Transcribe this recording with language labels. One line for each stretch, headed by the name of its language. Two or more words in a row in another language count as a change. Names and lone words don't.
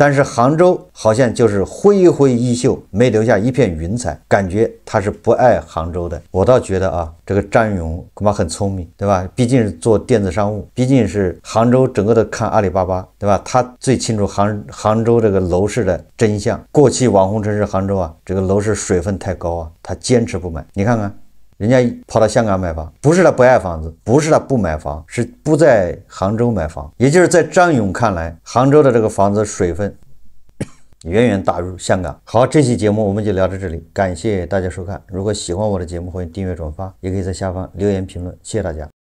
Chinese: 但是杭州好像就是揮揮衣袖，沒留下一片雲彩，感覺他是不愛杭州的。我倒覺得啊，這個張勇恐怕很聰明，對吧？畢竟是做電子商務，畢竟是杭州整個的看阿里巴巴，對吧？他最清楚杭州這個樓市的真相。過去網紅城市杭州啊，這個樓市水分太高啊，他堅持不買。你看看人家跑到香港買房，不是他不愛房子，不是他不買房，是不在杭州買房。也就是在張勇看來，杭州的這個房子水分遠遠大於香港。好，這期節目我們就聊到這裡，感謝大家收看。如果喜歡我的節目，歡迎訂閱轉發，也可以在下方留言評論。謝謝大家。